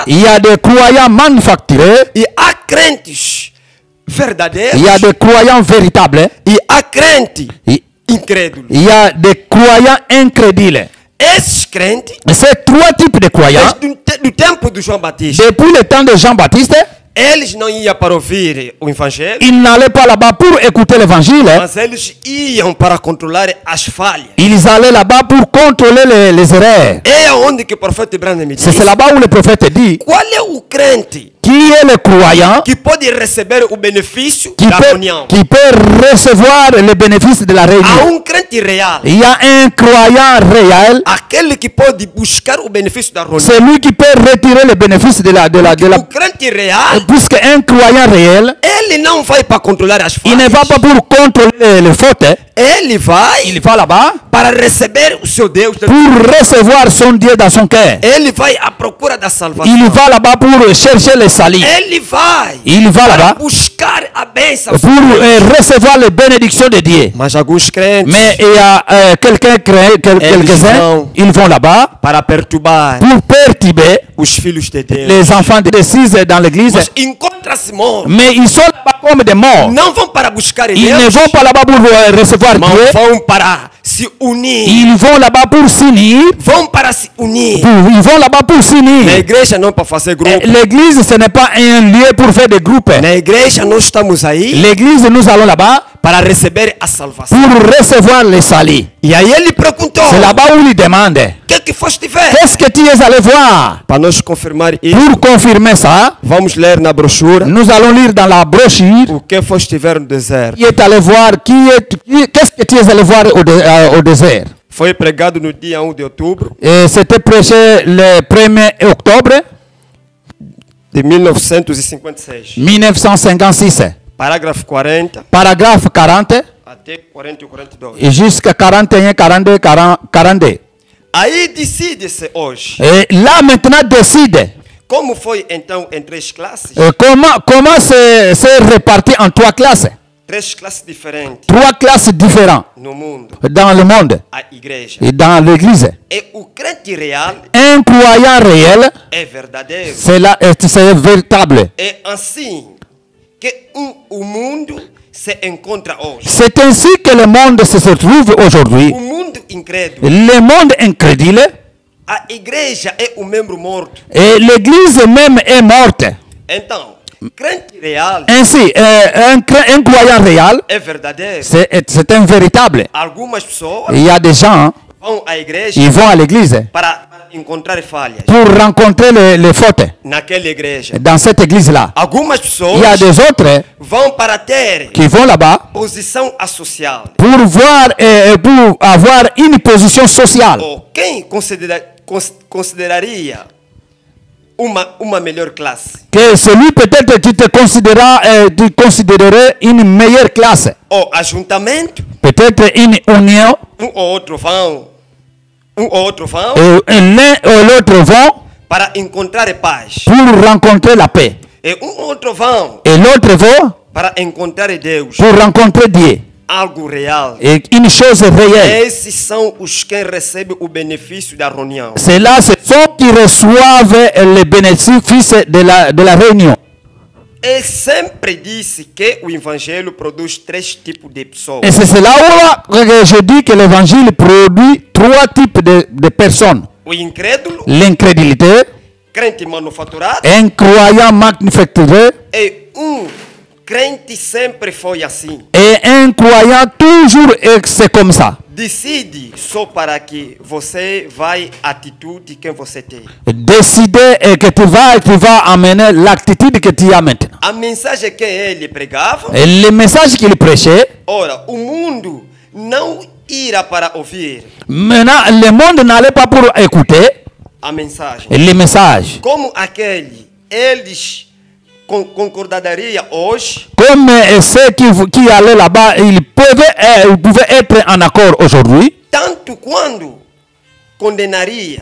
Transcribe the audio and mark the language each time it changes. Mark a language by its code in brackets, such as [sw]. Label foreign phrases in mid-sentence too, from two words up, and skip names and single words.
[fr] Il y a des croyants manufacturés, [pt] e há crentes verdadeiros [fr] il y a des croyants véritables, [pt] e há crente [fr] il [pt] incrédulo. [fr] il y a des croyants incrédules. [pt] Esses crentes, [fr] Ces 3 types de croyants, [pt] desde do tempo do João Batista, [fr] depuis le temps de Jean-Baptiste, [pt] eles não iam para ouvir o evangelho, [fr] ils n'allaient pas là-bas pour écouter l'évangile, [pt] mas eles iam para controlar as falhas. [fr] ils allaient là-bas pour contrôler les erreurs. [pt] É onde que o profeta Branham me [fr] C'est [pt] disse, [fr] là-bas où le prophète dit, [pt] qual é o crente [fr] qui est le croyant [pt] que pode receber o benefício da reunião? [fr] qui peut recevoir les bénéfices de la [pt] Há [fr] réunion. [pt] crente real, [fr] Il y a un croyant réel, [pt] aquele que pode buscar o benefício da reunião. [fr] celui qui peut retirer les bénéfices de la [pt] O crente real, [fr] puisque un croyant réel, [pt] ele não vai para controlar as [fr] il ne va [pt] falhas. [fr] pas pour contrôler les fautes, [pt] Ele vai [fr] il va là-bas [pt] para receber o seu Deus. [fr] pour recevoir son Dieu dans son cœur. [pt] Ele vai à procura da salvação. [fr] Il va là-bas pour chercher les salis. [pt] Ele vai [fr] Il va [pt] para [fr] là-bas [pt] buscar a bênção. [fr] pour recevoir les bénédictions de Dieu. [pt] Mas alguns crentes, [fr] Mais il y a quelques-uns, ils vont là-bas [pt] para perturbar [fr] pour perturber [pt] os filhos de Deus. [fr] les enfants de Décise dans l'église. [pt] Mas encontra-se mortos. [fr] Mais ils sont là-bas comme des morts. [pt] Não vão para buscar [fr] Ils ne [pt] Deus, [fr] vont pas là-bas pour recevoir [pt] mas [fr] Dieu. [pt] vão para se unir. [fr] Ils vont là-bas pour s'unir. [pt] Vão para se unir. [fr] Ils vont là-bas pour [pt] Na [fr] s'unir. [pt] igreja não para fazer grupo. [fr] L'église, ce n'est pas un lieu pour faire des groupes. [pt] Na igreja nós estamos aí [fr] L'église, nous allons là-bas [pt] para receber a salvação. [fr] pour recevoir les salis. [pt] E aí ele perguntou: [fr] C'est là-bas où il demande, [pt] o que foste ver? [fr] qu'est-ce que tu es allé voir? [pt] Para nós confirmar isso, [fr] Pour confirmer ça, [pt] vamos ler na brochura [fr] nous allons lire dans la brochure [pt] o que foste ver no deserto. [fr] qui est allé voir, qu'est-ce que tu es allé voir au désert. [pt] Foi pregado no dia 1 de outubro [fr] Et c'était prêché le 1er octobre [pt] de 1956. [fr] 1956. [pt] Parágrafo 40 [fr] Paragraphe 40 [pt] até 40 e 42. [fr] et jusqu'à 41, 42, 42. [pt] Aí decide-se hoje. [fr] Et là maintenant décide [pt] Como foi então em 3 classes? [fr] comment c'est réparti en 3 classes. [pt] 3 classes diferentes [fr] 3 classes différentes [pt] no mundo. [fr] dans le monde [pt] A igreja. [fr] et dans l'église. [pt] E o crente real [fr] Un croyant réel, [pt] é verdadeiro. [fr] c'est véritable. [pt] É assim que o mundo se encontra hoje. [fr] C'est ainsi que le monde se trouve aujourd'hui. [pt] O mundo incrédulo. [fr] Le monde incrédule [pt] A igreja é o membro morto. [fr] et l'église même est morte. [pt] Então, crente real [fr] Ainsi, un croyant réel, [pt] é verdadeiro. [fr] c'est un véritable. [pt] Algumas pessoas [fr] Il y a des gens, [pt] vão à igreja [fr] ils vont à l'église [pt] para encontrar falhas [fr] pour rencontrer les fautes [pt] naquela igreja. [fr] dans cette église-là. [pt] Algumas [fr] Il y a [pt] pessoas [fr] des autres [pt] vão para ter [fr] qui vont là-bas [pt] posição associada. [fr] pour pour avoir une position sociale. [pt] Ou quem consideraria uma melhor classe? [fr] Que celui peut-être tu tu considérerais une meilleure classe. [pt] Ou ajuntamento, [fr] Peut-être une union [pt] ou outro vão, ou outro vão [fr] et l'un ou l'autre vont [pt] para encontrar paz. [fr] pour rencontrer la paix. [pt] E outro vão [fr] Et l'autre va [pt] para encontrar Deus. [fr] pour rencontrer Dieu. [pt] Algo real. [fr] Et une chose réelle. [pt] Esses são os que recebem o benefício da reunião. [fr] C'est là, ce sont qui reçoivent les bénéfices de la réunion. [pt] E sempre disse que o evangelho produz 3 tipos de pessoas. [fr] Et c'est là où je dis que l'évangile produit 3 types de personnes. [pt] O incrédulo, [fr] L'incrédulité, [pt] crente manufaturado [fr] un croyant manufacturé [pt] e crente sempre foi assim. [fr] et un croyant toujours c'est comme ça. [pt] decide só para que você vai atitude que você tem. [fr] Décider que tu vas amener l'attitude que tu as maintenant. [pt] A mensagem que ele pregava, [fr] Et le message qu'il prêchait, [pt] ora, o mundo não irá para ouvir [fr] maintenant, le monde n'allait pas pour écouter [pt] a mensagem. [fr] les messages. [pt] Como aquele, eles concordariam hoje [fr] Comme ceux qui allaient là-bas, ils pouvaient être en accord aujourd'hui. [pt] tanto quando condenaria.